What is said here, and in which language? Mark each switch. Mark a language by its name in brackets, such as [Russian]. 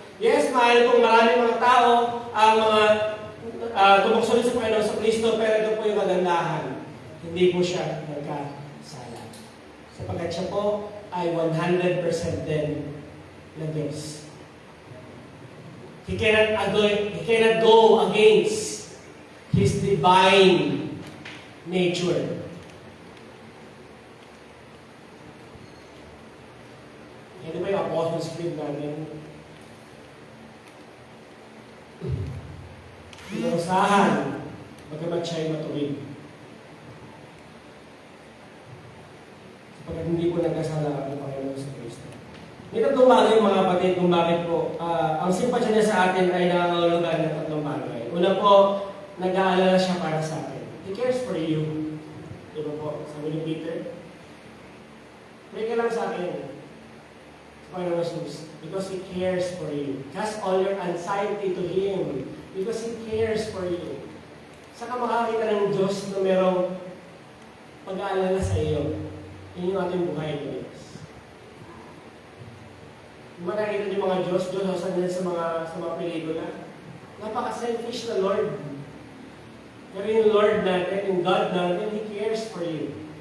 [Filipino] Yes, mahal pong maraming mga tao ang mga tumukso rin sa Panginoon sa Kristo, pero ito po yung kagandahan. Hindi po siya nagkasala. Sapagkat siya po ay 100% din na Diyos. [English] He cannot go against His divine nature. [Filipino] Ito ba yung Apostles' Creed natin? Inuusahan, bagamat siya'y matuwid. Sapagkat hindi po nagkasala ang Panginoon sa Kristo. Ito tatlong bagay mga kapatid kung bakit po ang simpatsya niya sa atin ay nangangahulugan ng tatlong bagay. Una po, nag-aalala siya para sa atin. [English] He cares for you. [Filipino] Diba po? Sabi ni Peter, pray ka lang sa akin. Sa Panginoon Jesus. [English] Because He cares for you. Cast all your anxiety to Him. Because He cares for you. [Filipino] Saka makakita ng Diyos na merong pag-aalala sa iyo. Yun yung ating buhay ng Diyos. Kung makikita niyo mga Diyos sa mga pelikula, napaka-selfish na Lord. Pero yung Lord natin, yung God natin, [English] He cares for you.